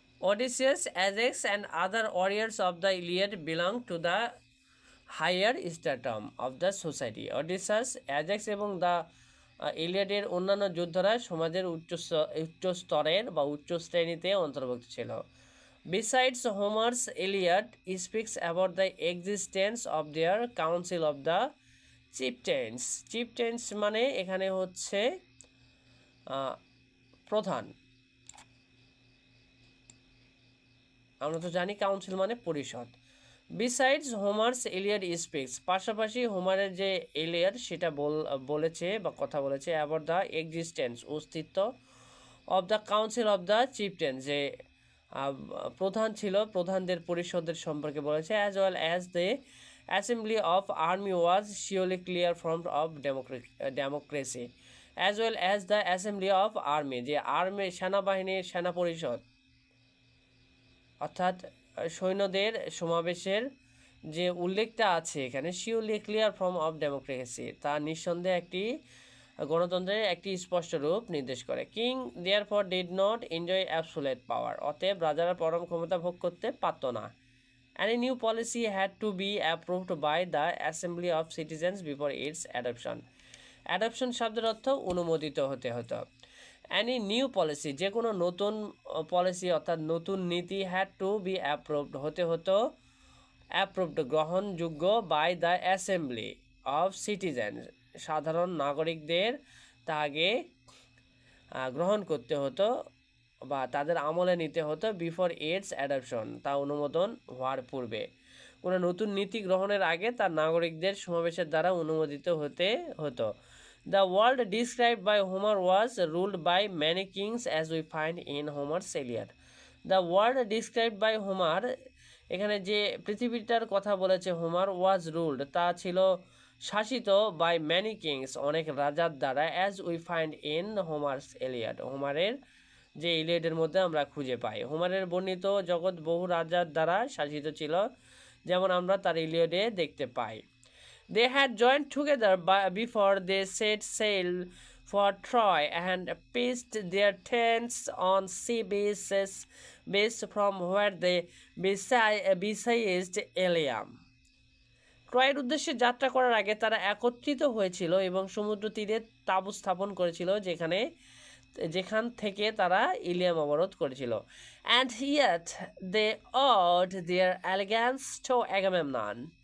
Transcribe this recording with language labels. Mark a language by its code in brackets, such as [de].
[en] Odysseus, Ajax and other warriors of the Iliad belong to the higher stratum of the society. [bn] Odysseus, Ajax এবং the ইলিয়াডের অন্যান্য যোদ্ধারা সমাজের উচ্চ স্তরের বা উচ্চ শ্রেণীতে অন্তর্ভুক্ত ছিল। [en] Besides, Homer's Iliad speaks about the existence of their council of the chieftains. [bn] Chieftains মানে এখানে হচ্ছে প্রধান। আমরা তো জানি কাউন্সিল মানে পরিষদ। [en] besides Homer's Iliad speaks, [bn] পাশাপাশি হোমারের যে ইলিয়াড সেটা বলেছে বা কথা বলেছে [en] about the existence, [bn] অস্তিত্ব, [en] of the council of the chieftain, [bn] যে প্রধান ছিল, প্রধানদের পরিষদের সম্পর্কে বলেছে। [en] As well as the assembly of army was surely clear form of democracy. As well as the assembly of army, [bn] যে সেনাবাহিনীর সেনা পরিষদ অর্থাৎ সৈন্যদের সমাবেশের যে উল্লেখটা আছে এখানে, [en] surely clear form of democracy, [bn] তা নিঃসন্দেহে একটি গণতন্ত্রের একটি স্পষ্ট রূপ নির্দেশ করে। [en] king therefore did not enjoy absolute power, [bn] অতএব রাজারা পরম ক্ষমতা ভোগ করতে পারত না। [en] Any new policy had to be approved by the Assembly of Citizens before its adoption. [bn] Adoption শব্দের অর্থ অনুমোদিত হতে হতো। [en] any new policy, [bn] যে কোনো নতুন পলিসি অর্থাৎ নতুন নীতি, [en] had to be approved, [bn] হতে হতো অ্যাপ্রুভড গ্রহণযোগ্য, [en] by the assembly of citizen, [bn] সাধারণ নাগরিকদের তা আগে গ্রহণ করতে হতো বা তাদের আমলে নিতে হতো, [en] before its adoption, [bn] তা অনুমোদন হওয়ার পূর্বে। কোনো নতুন নীতি গ্রহণের আগে তার নাগরিকদের সমাবেশের দ্বারা অনুমোদিত হতে হতো। [en] The world described by Homer was ruled by many kings as we find in Homer's Iliad. The world described by Homer, [bn] এখানে যে পৃথিবীটার কথা বলেছে হোমার, [en] was ruled, [bn] তা ছিল শাসিত, [en] by many kings, [bn] অনেক রাজার দ্বারা, [en] as we find in Homer's Iliad, [bn] হোমারের যে ইলিয়াডের মধ্যে আমরা খুঁজে পাই। হোমারের বর্ণিত জগৎ বহু রাজার দ্বারা শাসিত ছিল, যেমন আমরা তার ইলিয়াডে দেখতে পাই। [en] They had joined together before they set sail for Troy and pitched their tents on sea bases from where they besieged Ilium. [bn] ট্রয়ের উদ্দেশ্যে যাত্রা করার আগে তারা একত্রিত হয়েছিল এবং সমুদ্র তীরে তাঁবু স্থাপন করেছিল, যেখান থেকে তারা ইলিয়াম অবরোধ করেছিল। [en] And yet they owed their allegiance to Agamemnon.